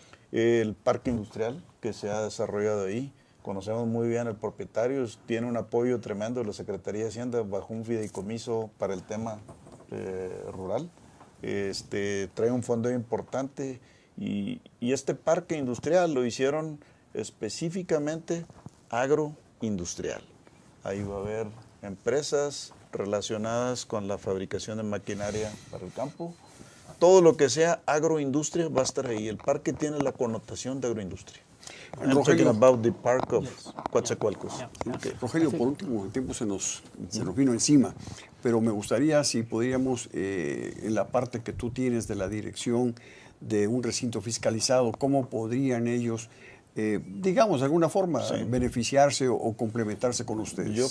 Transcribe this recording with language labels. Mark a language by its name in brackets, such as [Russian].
[Spanish] el parque industrial que se ha desarrollado ahí, conocemos muy bien al propietario, tiene un apoyo tremendo de la Secretaría de Hacienda bajo un fideicomiso para el tema rural, trae un fondo importante, y este parque industrial lo hicieron específicamente agroindustrial. Ahí va a haber empresas relacionadas con la fabricación de maquinaria para el campo, todo lo que sea agroindustria va a estar ahí. El parque tiene la connotación de agroindustria. [English] I'm talking about the park of Coatzacoalcos. Okay. [Spanish] Rogelio, por último, el tiempo se nos vino encima, pero me gustaría si podríamos, en la parte que tú tienes de la dirección de un recinto fiscalizado, ¿cómo podrían ellos, digamos, de alguna forma, beneficiarse o complementarse con ustedes?